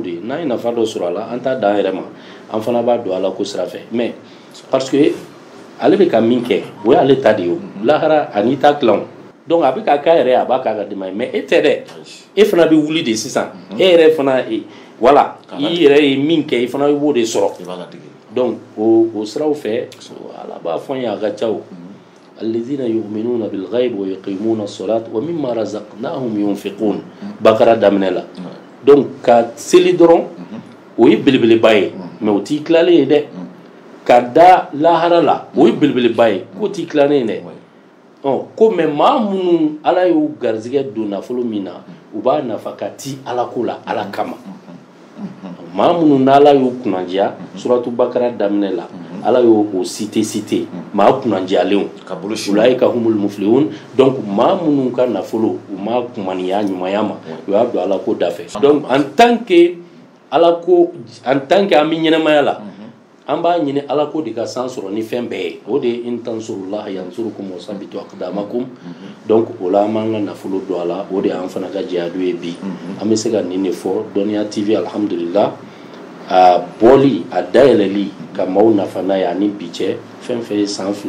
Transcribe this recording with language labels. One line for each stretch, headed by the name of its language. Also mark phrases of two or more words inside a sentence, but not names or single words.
Bambara: de ye n'an ye nafa dɔ sɔrɔ a la an t'a dan an yɛrɛ ma an fana b'a don Ala ko sira fɛ
French: mais parce que
Bambara: ale bɛ ka min kɛ o y'ale ta de ye lahara ani ta tilan donc a bɛ ka k'a yɛrɛ a b'a k'a ka denbaya mais e tɛ dɛ e fana bɛ wuli de sisan e yɛrɛ fana voilà i yɛrɛ ye min kɛ i fana b'o de sɔrɔ donc o siraw fɛ Ala b'a fɔ n ye a ka ca o
Arabic: الذين يؤمنون بالغيب ويقيمون الصلاة ومما رزقناهم ينفقون
Bambara: Bakara daminɛ la donc ka seli dɔrɔn o ye belebeleba ye mais o t'i tilalen ye dɛ ka da lahara la o ye belebeleba ye k'o t'i tilalen ye dɛ ko mais maa minnu Ala y'u garizigɛ don nafolo min na u b'a nafa ka ti Ala ko la Ala kama maa minnu n'Ala y'u kunnadiya suratu Bakara daminɛ la Ala y'o cité maa kunnadiyalenw
Arabic: أولئك هم المفلحون
Bambara: donc maa minnu ka nafolo u ma kumaniya ɲumanya ma u y'a don Ala ko da fɛ donc
French: en tant que
Bambara: an bɛ ɲɛnamaya la an b'a ɲini Ala ko de ka san sɔrɔ ni fɛn bɛɛ ye o de ye
Arabic: إن تنصروا الله ينصركم و يثبت أقدامكم
Bambara: donc o la an b'an ka nafolo don a la o de y'an fana ka jihadu ye bi an bɛ se ka nin de fɔ Dɔnniya TV alhamdulillah a bɔli a dayɛlɛli ka maaw nafa n'a ye ani bi cɛ fɛn fɛn ye san 2